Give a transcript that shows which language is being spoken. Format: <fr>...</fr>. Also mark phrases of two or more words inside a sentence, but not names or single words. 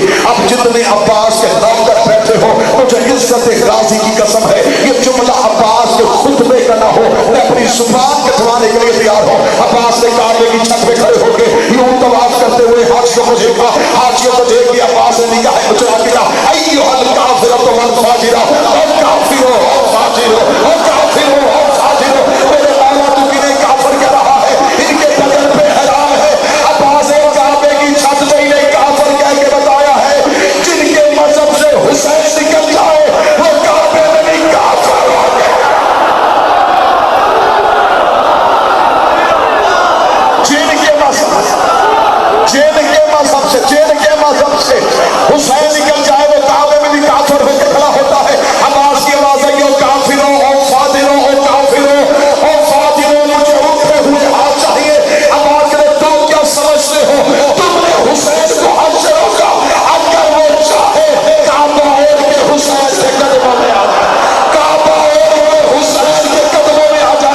<ur>اب جتنے عباس کے نام پر بیٹھے ہو، مجھے عزت غازی کی قسم ہے، یہ جملہ عباس کے خطبے کا نہ ہو، میں اپنی زبان کے دھوانے کے لیے تیار ہوں. عباس نے کعبے کی چھت پہ کھڑے ہو کے یوں طواف کرتے ہوئے حاجیوں کو دیکھا، حاجیوں کو دیکھ کے عباس نے نگاہ اچھا دیا،</ur> <ar>ایھا الکافرۃ والفاجرہ،</ar> <ur>او کافرو او فاجرو او کافرو او فاجرو. میرے مولا تو کنہیں کافر کہہ رہا ہے، ان کے بدن پہ حرام ہے. عباس کعبے کی چھت پہ انہیں کافر کہہ کے بتایا ہے. جن کے مذہب سے حسین نکل جائے وہ کعبے میں نہیں کافر ہو گئے. جن کے مذہب سے حسین نکل جائے وہ کعبے میں بھی کافر ہو کے کھڑا ہوتا ہے. عباس کی آواز ہے، یو کافروں او فاجروں او کافروں او فاجروں. مجھے اٹھے ہوئے ہاتھ چاہیے. عباس نے تم کیا سمجھتے ہو، تم نے حسین کو حج سے روکا. اگر وہ چاہے کعبہ اوڑھ کے حسین سے قدموں میں آ جائے، کعبہ اوڑھ کے حسین کے قدموں میں آ جائے.</ur>